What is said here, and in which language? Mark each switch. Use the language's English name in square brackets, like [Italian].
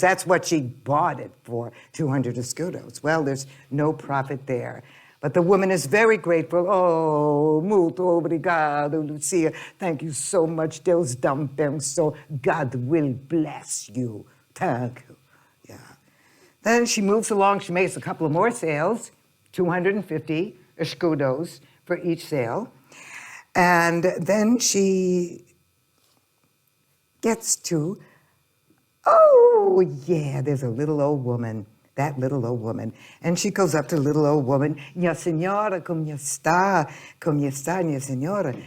[English] That's what she bought it for, 200 escudos. Well, there's no profit there. But the woman is very grateful. [Portuguese] Oh, muito obrigado, Lucia. [English] Thank you so much. [Portuguese] Deus dá benção. [English] God will bless you. Thank you. Yeah. Then she moves along. She makes a couple of more sales, 250 escudos for each sale. And then she gets to, oh, yeah, there's a little old woman, that little old woman. And she goes up to the little old woman. [Portuguese] Minha senhora, como está? Como está, minha senhora?